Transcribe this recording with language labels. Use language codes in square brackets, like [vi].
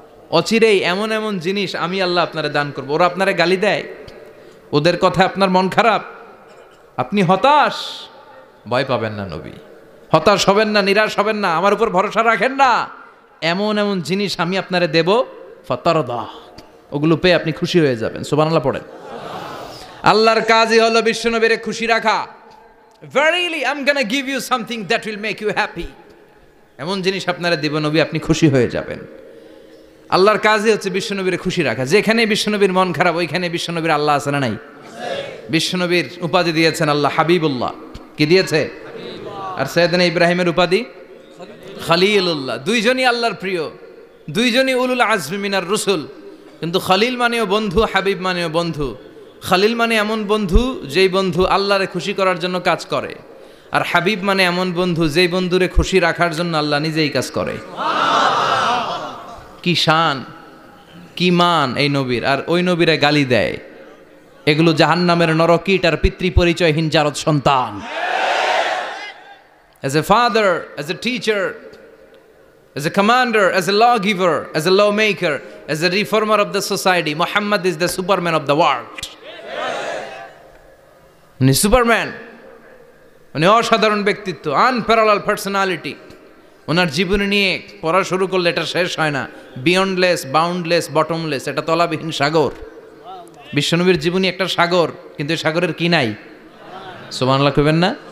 [bn] অচিরেই এমন এমন জিনিস আমি আল্লাহ আপনারে দান করবো। ওরা আপনারে গালি দেয়, ওদের কথা আপনার মন খারাপ, আপনি হতাশ, ভয় পাবেন না নবী, হতাশ হবেন না, নিরাশ হবেন না, আমার উপর ভরসা রাখেন না। এমন এমন জিনিস আমি আপনারে দেব, ফাতারদা, ওগুলো পেয়ে আপনি খুশি হয়ে যাবেন। সুবহানাল্লাহ পড়েন। আল্লাহর কাজই হলো বিশ্বনবীরে খুশি রাখা। [en] Verily I'm gonna give you something that will make you happy. [bn] এমন জিনিস আপনারা দেব নবী, আপনি খুশি হয়ে যাবেন। আল্লাহর কাজই হচ্ছে বিশ্বনবীর খুশি রাখা। যেখানে বিশ্বনবীর মন খারাপ, ওইখানে বিশ্বনবীর আল্লাহ আছে না নাই? বিশ্বনবীর উপাধি দিয়েছেন আল্লাহ হাবিবুল্লাহ। কি দিয়েছে? আর সাইয়েদনা ইব্রাহিমের উপাধি খলিলুল্লাহ। দুইজনই আল্লাহর প্রিয়, দুইজনই [ar] উলুল আজমি মিনার রসুল। [bn] কিন্তু খলিল মানেও বন্ধু, হাবিব মানেও বন্ধু। খলিল মানে এমন বন্ধু যেই বন্ধু আল্লাহরে খুশি করার জন্য কাজ করে, আর হাবিব মানে এমন বন্ধু যেই বন্ধুরে খুশি রাখার জন্য আল্লাহ নিজেই কাজ করে। কি শান, কি মান এই নবীর! আর ওই নবীরা গালি দেয়, এগুলো জাহান্নামের নরকীট আর পিতৃ পরিচয়হীন জারদ সন্তান। [en] As a father, as a teacher, as a commander, as a lawgiver, as a lawmaker, as a reformer of the society, Muhammad is the superman of the world. [bn] উনি সুপারম্যান, উনি অসাধারণ ব্যক্তিত্ব, [en] Unparallel personality. [bn] ওনার জীবনী নিয়ে পড়া শুরু করলে এটা শেষ হয় না। [en] beyondless, boundless, bottomless, [bn] এটা তলাবিহীন সাগর। বিশ্বনবীর জীবনী একটা সাগর, কিন্তু এই সাগরের কি নাই? সুবহানাল্লাহ কইবেন না?